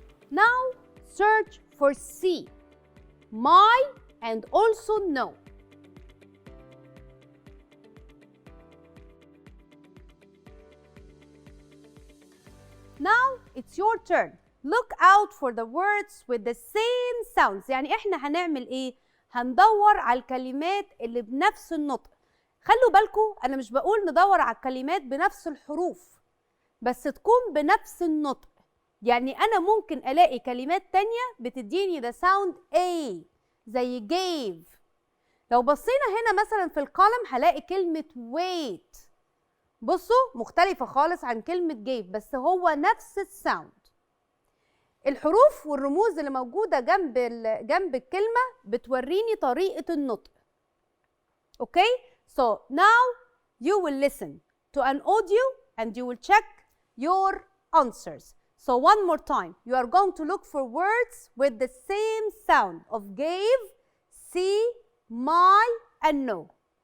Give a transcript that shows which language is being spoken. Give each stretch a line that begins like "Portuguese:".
English: Now search for see, my, and also no. Now it's your turn. Look out for the words with the same sounds.
Arabic: يعني احنا هنعمل ايه؟ هندور على الكلمات اللي بنفس النطق. خلوا بالكم انا مش بقول ندور على الكلمات بنفس الحروف، بس تكون بنفس النطق. يعني انا ممكن الاقي كلمات تانية بتديني
English: the sound A
Arabic: زي gave. لو بصينا هنا مثلا في الكولم هلاقي كلمة wait. بصوا مختلفة خالص عن كلمة gave، بس هو نفس الساوند. الحروف والرموز اللي موجودة جنب الكلمة بتوريني طريقة النطق.
English: Okay? So now you will listen to an audio and you will check your answers. So one more time, you are going to look for words with the same sound of gave, see, my, and no.